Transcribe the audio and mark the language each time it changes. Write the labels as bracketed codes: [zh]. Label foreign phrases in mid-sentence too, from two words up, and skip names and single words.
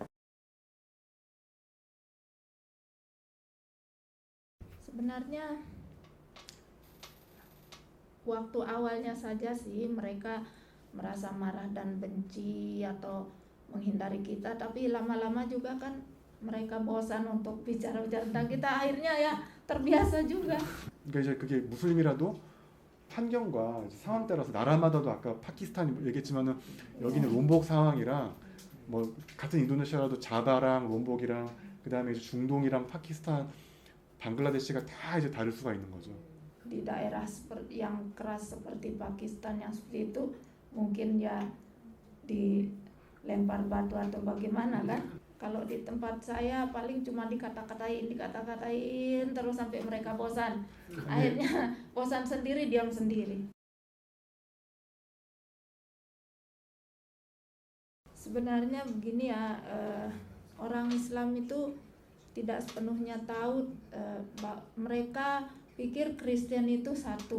[id] Sebenarnya waktu awalnya saja sih mereka merasa marah dan benci atau menghindari kita, tapi lama-lama juga kan mereka bosan untuk bicara-bicara tentang kita, akhirnya ya terbiasa juga. [ko] 그러니까 이제 그게 무슬림이라도 환경과 상황 따라서 나라마다도 아까 파키스탄 얘기했지만은 여기는 롬복 상황이랑 뭐 같은 인도네시아라도 자바랑 롬복이랑 그다음에 이제 중동이랑 파키스탄, 방글라데시가 다 이제 다를 수가 있는 거죠. [id] Di daerah yang keras seperti Pakistan yang seperti itu mungkin ya dilempar batu atau bagaimana kan. Kalau di tempat saya paling cuma dikata-katain terus sampai mereka bosan. Akhirnya bosan sendiri, diam sendiri. Sebenarnya begini ya, orang Islam itu tidak sepenuhnya tahu, mereka pikir Kristen itu satu.